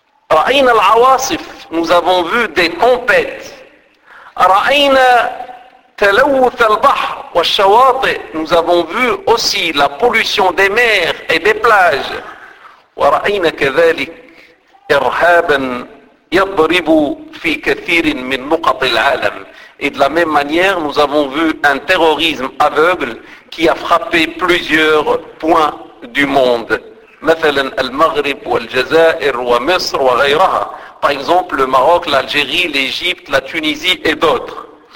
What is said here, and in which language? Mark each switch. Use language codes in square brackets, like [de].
[ar] رأينا العواصف, [fr] nous avons vu des tempêtes. [ar] رأينا تلوث البحر والشواطئ, [fr] nous avons vu aussi la pollution des mers et des plages. [ar] ورأينا كذلك إرهابا يضرب في كثير من نقاط العالم. [fr] Et de la même manière, nous avons vu un terrorisme aveugle qui a frappé plusieurs points du monde. Par exemple, le Maroc, l'Algérie, l'Égypte, la Tunisie et d'autres.